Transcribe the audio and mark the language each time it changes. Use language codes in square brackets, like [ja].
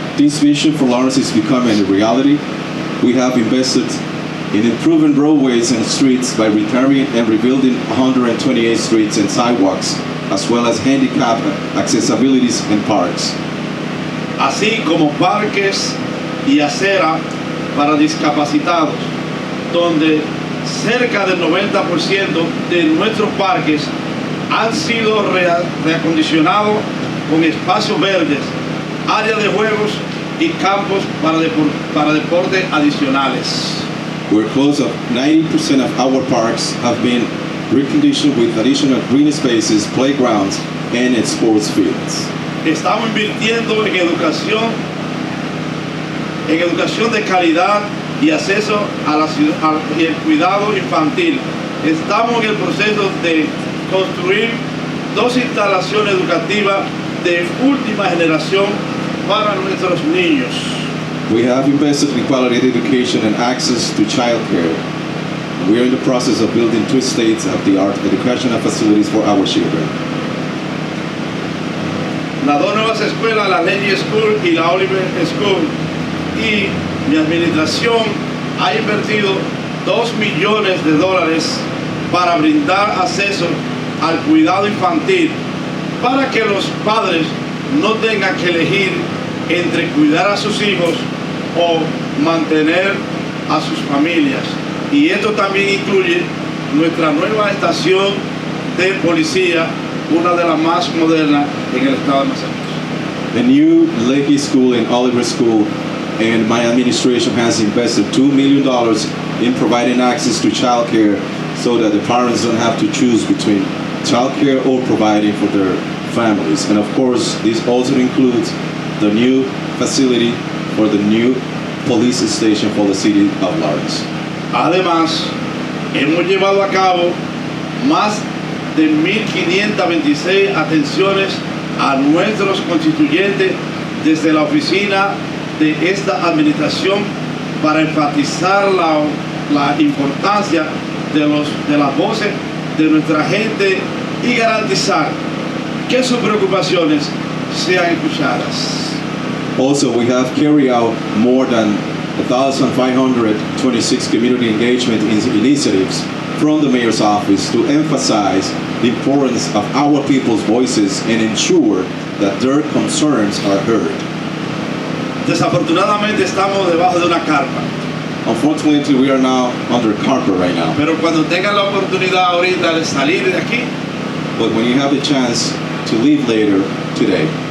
[en] This vision for Lawrence is becoming a reality. We have invested in improving roadways and streets by repairing and rebuilding 128 streets and sidewalks, as well as handicap accessibilities and parks, [es] así como parques y acera para discapacitados, donde cerca del 90% de nuestros parques han sido reacondicionados con espacios verdes, áreas de juegos y campos para deportes adicionales. [en] where close to 90% of our parks have been reconditioned with additional green spaces, playgrounds, and sports fields. [es] Estamos invirtiendo en educación de calidad y acceso a la ciudad y el cuidado infantil. Estamos en el proceso de construir 2 instalaciones educativas de última generación para nuestros niños. [en] We have invested in quality education and access to childcare. we are in the process of building 2 state-of-the-art educational facilities for our children. [es] Las dos nuevas escuelas, la Lady School y la Oliver School, y mi administración ha invertido $2 millones para brindar acceso al cuidado infantil, para que los padres no tengan que elegir entre cuidar a sus hijos o mantener a sus familias. Y esto también incluye nuestra nueva estación de policía, una de las más modernas en el estado de Massachusetts. [en] The new Lakey School and Oliver School, and my administration has invested $2 million in providing access to childcare so that the parents don't have to choose between childcare or providing for their families. And of course, this also includes the new facility for the new police station for the city of Lawrence. [es] Además, hemos llevado a cabo más de 1.526 atenciones a nuestros constituyentes desde la oficina de esta administración para enfatizar la importancia de las voces de nuestra gente y garantizar que sus preocupaciones sean escuchadas. [en] Also, we have carried out more than 1,526 community engagement initiatives from the mayor's office to emphasize the importance of our people's voices and ensure that their concerns are heard. [es] Desafortunadamente estamos debajo de una carpa, [en] Unfortunately, we are now under carpet right now. [es] pero cuando tengan la oportunidad ahorita de salir de aquí, [en] But when you have the chance to leave later today,